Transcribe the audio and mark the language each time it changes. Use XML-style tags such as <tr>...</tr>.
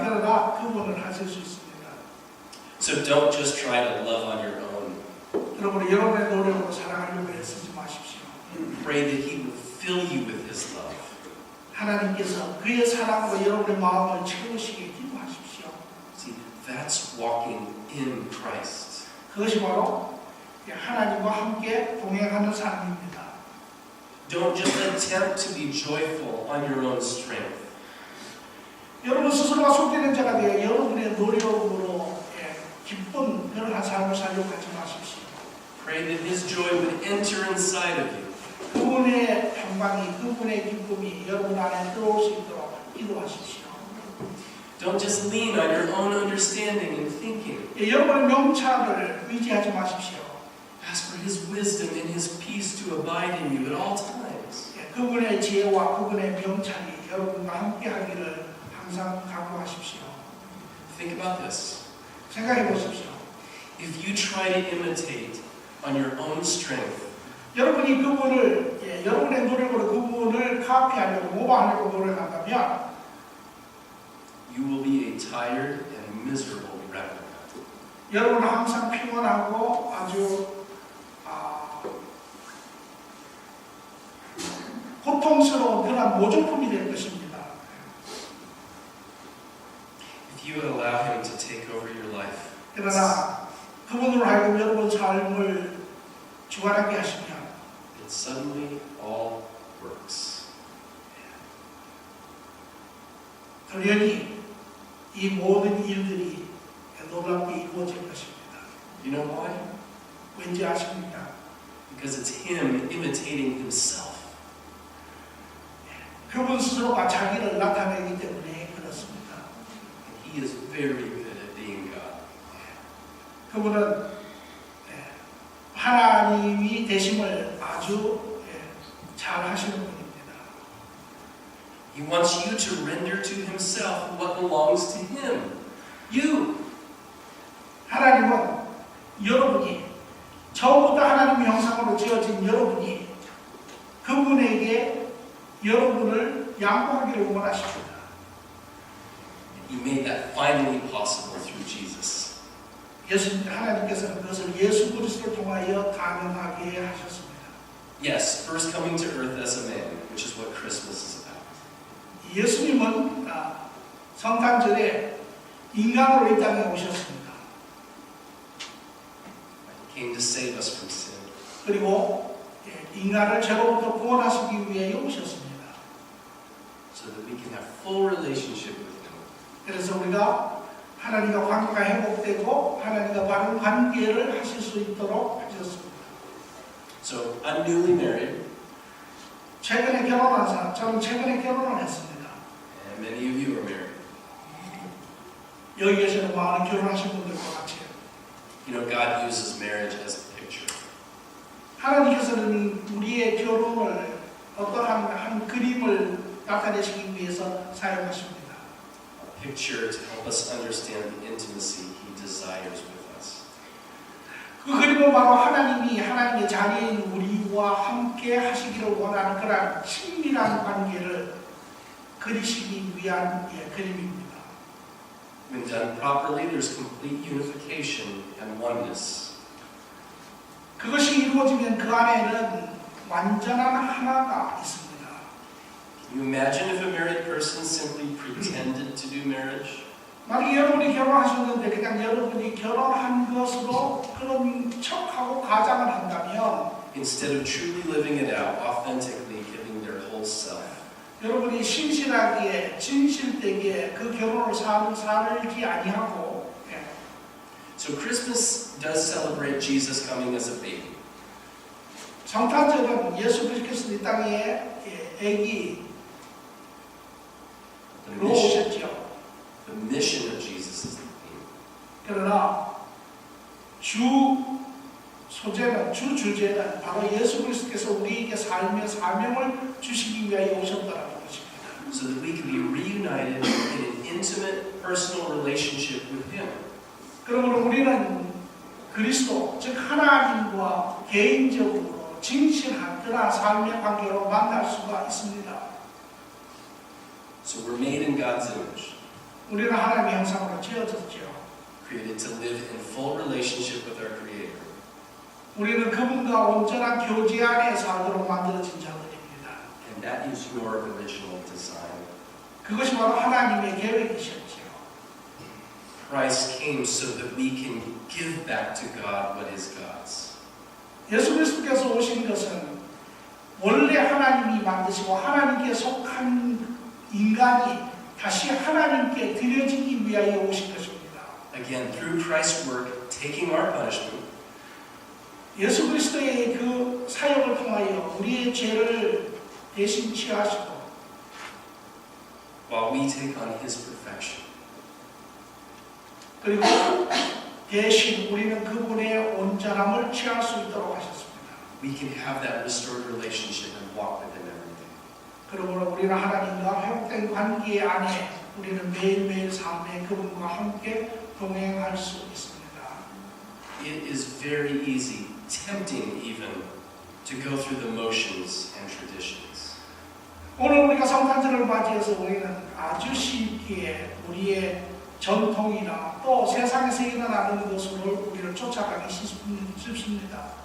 <ko>그러나 그분을 하실 수 있습니다.</ko> <en>So don't just try to love on your own.</en> <ko>여러분의 노력으로 사랑하려고 애쓰지 마십시오.</ko> <en>Pray that He will fill you with His love.</en> <ko>하나님께서 그의 사랑으로 여러분의 마음을 채우시게 기도하십시오.</ko> <en>See, that's walking in Christ.</en> <ko>그것이 바로 하나님과 함께 동행하는 삶입니다.</ko> <en>Don't just attempt to be joyful on your own strength.</en> <ko>여러분 스스로가 속되는 자가 되어 여러분의 노력으로 기쁜 그러한 삶을 살려고 하지 마십시오.</ko> <en>Pray that His joy would enter inside of you.</en> <ko>그분의 평강이, 그분의 기쁨이 여러분 안에 들어올 수 있도록 기도하십시오.</ko> <en>Don't just lean on your own understanding and thinking.</en> <ko>여러분의 명찰을 의지하지 마십시오.</ko> <en>Ask for His wisdom and His peace to abide in you at all times.</en> <ko>그분의 지혜와 그분의 명찰이 여러분과 함께 하기를 항상 각오하십시오.</ko> <en>Think about this.</en> <ko>생각해 보십시오.</ko> <en>If you try to imitate on your own strength,</en> <ko>여러분이 그분을, 여러분의 노력으로 그분을 카피하려고, 모방하려고 노력한다면</ko> <en>you will be a tired and miserable replica.</en> <ko>여러분은 항상 피곤하고 아주 고통스러운 그런 모조품이 될 것입니다.</ko> <en>If you would allow Him to take over your life,</en> <ko>그러나 그분으로 하여금 여러분 삶을 주관하게 하시면</ko> <en>it suddenly all works.</en> <ko>그러니 이 모든 일들이 놀랍게 이루어질 것입니다.</ko> <en>You know why?</en> <ko>왠지 아십니까?</ko> <en>Because it's Him imitating Himself.</en> <ko>그분 스스로가 자기를 나타내기 때문에 그렇습니다.</ko> <en>And He is very good at being God.</en> <ko>그분은 하나님이 되심을 아주 잘 하시는 분입니다.</ko> <en>He wants you to render to Himself what belongs to Him. You.</en> <ko>하나님은 여러분이 처음부터 하나님의 형상으로 지어진 여러분이 그분에게 여러분을 양보하기를 원하십니다.</ko> <en>He made that finally possible through Jesus.</en> <ko>하나님께서는 그것을 예수 그리스도를 통하여 가능하게 하셨습니다.</ko> <en>Yes, first coming to earth as a man, which is what Christmas is about.</en> <ko>예수님은 성탄절에 인간으로 이 땅에 오셨습니다.</ko> <en>He came to save us from sin.</en> <ko>그리고 인간을 죄로부터 구원하시기 위해 오셨습니다.</ko> <en>So that we can have full relationship with Him.</en> <ko>그래서 우리가 하나님과 관계가 회복되고 하나님과 바른 관계를 하실 수 있도록 하셨습니다.</ko> <en>So I'm newly married,</en> <ko>최근에 결혼한 사람, 저는 최근에 결혼을 했습니다.</ko> <en>and many of you are married.</en> <ko>여기 계시는 많은 결혼하신 분들과 같이</ko> <en>You know, God uses marriage as a picture.</en> <ko>하나님께서는 우리의 결혼을 어떠한 한 그림을 나타내시기 위해서 사용하십니다.</ko> <en>A picture to help us understand the intimacy He desires with us.</en> <ko>그 그림은 바로 하나님이 하나님의 자리인 우리와 함께 하시기를 원하는 그런 친밀한 관계를 그리시기 위한 그림입니다.</ko> <en>When done properly, there's complete unification and oneness.</en> <ko>그것이 이루어지면 그 안에는 완전한 하나가 있습니다.</ko> <en>Can you imagine if a married person simply pretended to do marriage?</en> <ko>만약 여러분이 결혼하셨는데 그냥 여러분이 결혼한 것으로 그런 척하고 가장을 한다면</ko> <en>Instead of truly living it out, authentically giving their whole self.</en> <ko>여러분이 신실하게 진실되게 그 결혼을 살지 아니하고</ko> <en>So Christmas does celebrate Jesus coming as a baby.</en> <ko>성탄절은 예수 그리스도께서 이 땅에 아기로 오셨죠.</ko> <en>The mission of Jesus is the theme.</en> <ko>그러나 주 주제는 바로 예수 그리스도께서 우리에게 삶의 사명을 주시기 위하여 오셨다는 것입니다.</ko> <en>So that we can be reunited in an intimate, personal relationship with Him.</en> <ko>그러므로 우리는 그리스도, 즉 하나님과 개인적으로 진실한 그러한 삶의 관계로 만날 수가 있습니다.</ko> <en>So we're made in God's image,</en> <ko>우리는 하나님의 형상으로 지어졌죠.</ko> <en>created to live in full relationship with our Creator.</en> <ko>우리는 그분과 온전한 교제 안에 살도록 만들어진 자들입니다.</ko> <en>And that is your original design.</en> <ko>그것이 바로 하나님의 계획이셨죠.</ko> <en>Christ came so that we can give back to God what is God's.</en> <ko>예수 그리스도께서 오신 것은 원래 하나님이 만드시고 하나님께 속한 인간이 다시 하나님께 드려지기 위하여 오신 것입니다.</ko> <en>Again, through Christ's work, taking our punishment,</en> <ko>예수 그리스도의 그 사역을 통하여 우리의 죄를 대신 취하시고</ko> <en>while we take on His perfection.</en> <ko>그리고 대신 우리는 그분의 온전함을 취할 수 있도록 하셨습니다.</ko> <en>We can have that restored relationship and walk with Him every day.</en> <ko>그러므로 우리는 하나님과 회복된 관계 안에 우리는 매일매일 삶에 그분과 함께 동행할 수 있습니다.</ko> <en>It is very easy, tempting even, to go through the motions and traditions.</en> <ko>오늘 우리가 성탄절을 맞이해서 우리는 아주 쉽게 우리의 전통이나 또 세상에서 일어나는 것으로 우리를 쫓아가기 쉽습니다.</ko>